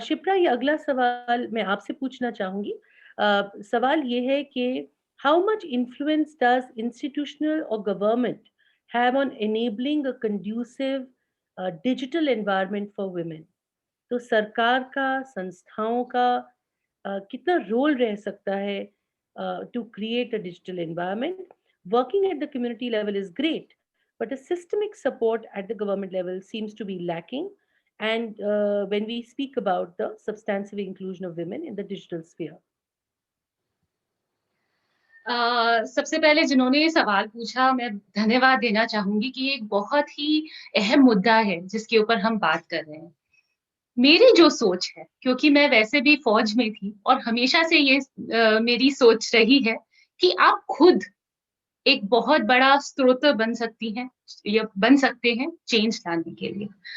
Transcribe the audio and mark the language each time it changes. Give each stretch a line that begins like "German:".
English: Shipra,
Hindi: ये अगला सवाल मैं आपसे पूछना चाहूंगी। सवाल ये है कि
English: How much influence does institutional और government have on enabling a conducive digital environment for women?
Hindi: तो सरकार का, संस्थाओं का कितना रोल रह सकता है
English: To create a digital environment? Working at the community level is great, but a systemic support at the government level seems to be lacking. And when we speak about the substantive inclusion of women in the digital sphere.
Hindi: सबसे पहले जिन्होंने ये सवाल पूछा, मैं धन्यवाद देना चाहूंगी कि ये एक बहुत ही अहम मुद्दा है जिसके ऊपर हम बात कर रहे हैं। मेरी जो सोच है, क्योंकि मैं वैसे भी फौज में थी और हमेशा से ये मेरी सोच रही है कि आप खुद एक बहुत बड़ा स्रोत बन सकती हैं या बन सकते हैं चेंज लाने के लिए।